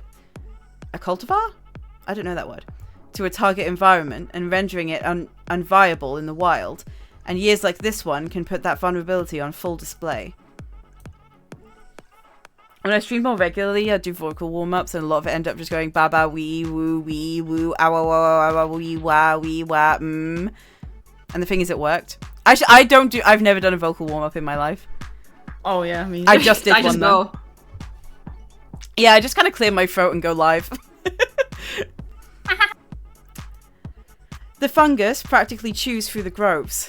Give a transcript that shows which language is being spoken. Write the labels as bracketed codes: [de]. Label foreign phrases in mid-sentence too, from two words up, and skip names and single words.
[en] A cultivar? I don't know that word. To a target environment and rendering it unviable in the wild, and years like this one can put that vulnerability on full display. When I stream more regularly, I do vocal warm-ups, and a lot of it end up just going ba ba wee woo awa wa wa wee wah, And the thing is, it worked. Actually, I've never done a vocal warm-up in my life. Oh yeah, I mean, I just did I just one though. go. Yeah, I just kind of clear my throat and go live. The fungus practically chews through the groves.